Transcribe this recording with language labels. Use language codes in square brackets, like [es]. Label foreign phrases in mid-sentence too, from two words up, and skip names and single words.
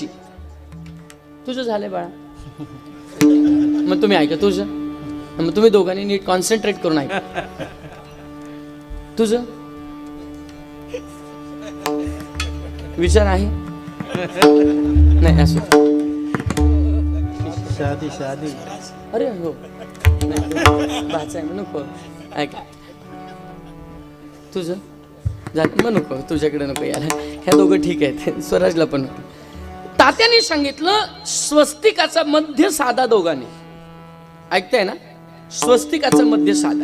[mr] तुझं झालंय बाळा, मग तुम्ही ऐका. तुझं, मग तुम्ही दोघांनी नीट कॉन्सन्ट्रेट करून ऐका. तुझं विचार आहे नाही असं? [hi] शादी शादी. [mr] अरे हो, भाचा आहे नको. ऐका, तुझं झालं मग नको, तुझ्याकडे नको यायला. ह्या दोघं ठीक आहेत, स्वराजला पण. तात्याने सांगितलं स्वस्तिकाचा मध्य साधा दोघांनी. ऐकताय ना? स्वस्तिकाचा मध्य साधा.